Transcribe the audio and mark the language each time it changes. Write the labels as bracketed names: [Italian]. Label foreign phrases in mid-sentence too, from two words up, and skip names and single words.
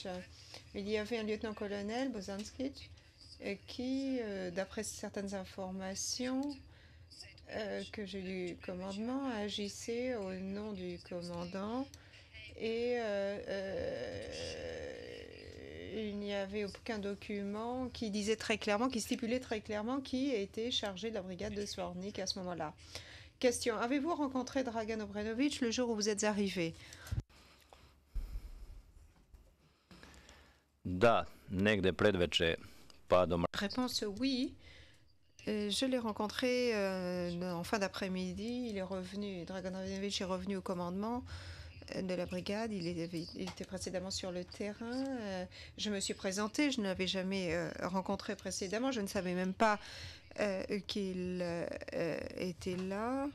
[French] Il y avait un lieutenant-colonel, Bozanskic, qui, d'après certaines informations que j'ai du commandement, agissait au nom du commandant et il n'y avait aucun document qui disait très clairement, qui stipulait très clairement qui était chargé de la brigade de Zvornik à ce moment-là. Question. Avez-vous rencontré Dragan Obrenovic le jour où vous êtes arrivé? [Serbian] Da, negde predveče, pa do [French] Réponse oui. Je l'ai rencontré en fin d'après-midi. Il est revenu, Dragan Obrenovic est revenu au commandement de la brigade. Il était précédemment sur le terrain. Je me suis présentée. Je ne l'avais jamais rencontré précédemment. Je ne savais même pas qu'il était là.